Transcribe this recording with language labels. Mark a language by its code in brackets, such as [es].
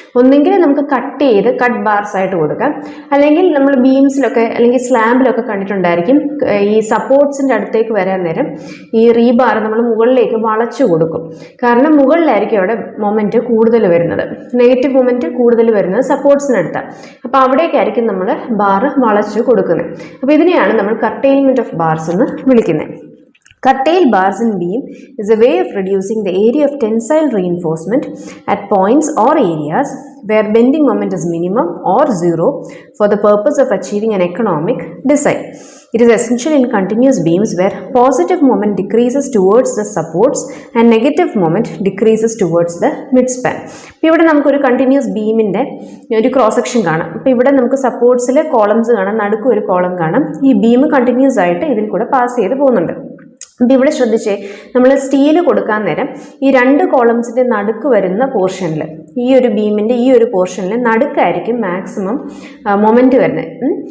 [ml] ഒന്നെങ്കിൽ നമുക്ക് cut bars ആയിട്ട് കൊടുക്കാം, അല്ലെങ്കിൽ നമ്മൾ ബീംസിലൊക്കെ അല്ലെങ്കിൽ സ്ലാബിലൊക്കെ കണ്ടിട്ടുണ്ടായിരിക്കും ഈ സപ്പോർട്ട്സിൻ്റെ അടുത്തേക്ക് വരാൻ നേരം ഈ റീബാർ നമ്മൾ മുകളിലേക്ക് വളച്ചു കൊടുക്കും. കാരണം മുകളിലായിരിക്കും അവിടെ മൊമെൻറ്റ് കൂടുതൽ വരുന്നത്, നെഗറ്റീവ് മൊമെൻറ്റ് കൂടുതൽ വരുന്നത് സപ്പോർട്ട്സിനടുത്താണ്. അപ്പോൾ അവിടേക്കായിരിക്കും നമ്മൾ ബാർ വളച്ചു കൊടുക്കുന്നത്. അപ്പോൾ ഇതിനെയാണ് നമ്മൾ കർട്ടെയിൽമെൻറ്റ് ഓഫ് ബാർസ് എന്ന് വിളിക്കുന്നത്. [en] Curtail bars in beam is a way of reducing the area of tensile reinforcement at points or areas where bending moment is minimum or zero for the purpose of achieving an economic design. It is essential in continuous beams where positive moment decreases towards the supports and negative moment decreases towards the midspan. [ml] ഇപ്പോൾ ഇവിടെ നമുക്കൊരു continuous ബീമിൻ്റെ ഒരു cross section കാണാം. അപ്പോൾ ഇവിടെ നമുക്ക് സപ്പോർട്ട്സിൽ columns കാണാം, നടുക്ക് ഒരു കോളം കാണാം. ഈ ബീം കണ്ടിന്യൂസ് ആയിട്ട് ഇതിൽ കൂടെ പാസ് ചെയ്ത് പോകുന്നുണ്ട്. അപ്പോൾ ഇവിടെ ശ്രദ്ധിച്ചേ, നമ്മൾ സ്റ്റീൽ കൊടുക്കാൻ നേരം ഈ 2 കോളംസിൻ്റെ നടുക്ക് വരുന്ന പോർഷനിൽ, ഈ ഒരു ബീമിൻ്റെ ഈ ഒരു പോർഷനിൽ നടുക്കായിരിക്കും മാക്സിമം മൊമെൻറ്റ് വരുന്നത്.